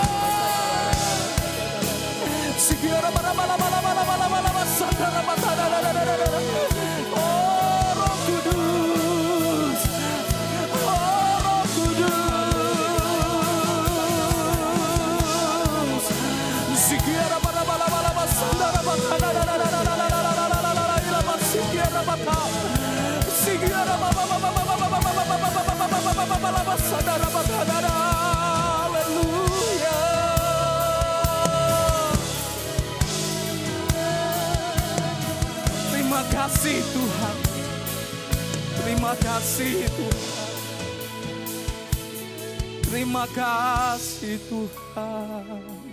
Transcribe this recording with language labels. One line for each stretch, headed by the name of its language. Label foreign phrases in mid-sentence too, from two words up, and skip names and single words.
Indonesian: Sikiara bala bala bala bala bala bala bala sadara batara. Oh, Roh Kudus, oh, Roh Kudus. Sikiara bala bala bala bala sadara batara. Sikiara bata, sikiara baba baba baba baba baba baba baba baba sadara batara. Haleluya. Terima kasih Tuhan. Terima kasih Tuhan. Terima kasih Tuhan.